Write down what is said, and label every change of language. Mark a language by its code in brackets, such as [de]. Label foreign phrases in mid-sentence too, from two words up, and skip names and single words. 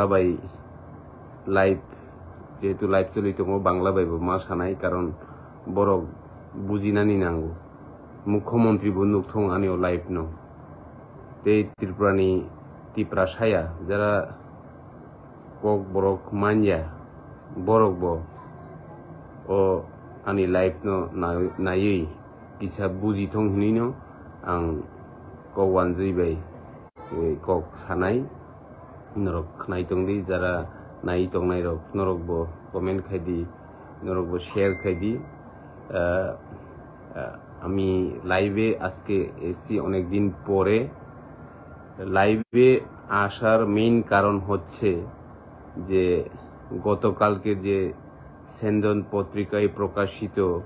[trp] बाय लाइव जेहेतु लाइव चलि दङ बांला बायबो मा सानाय कारण बरक बुजिनानि नांगौ मुख्यमंत्री बो नुकथं आनियाव लाइव न ते त्रिपुरानि तिप्रासाया जरा कक बरक मान्या बरक बो ओ आनि लाइव न नायै किसा बुजिथं हिनैनो आं कवान जैबाय kok sanai norok khnai tongdi jara nai tongnai rok norok bo comment khaidi norok bo share khaidi [bn] আমি লাইভে আজকে এসছি অনেক দিন পরে লাইভে আসার মেইন কারণ হচ্ছে যে গতকালকে যে সেন্দন পত্রিকায় প্রকাশিত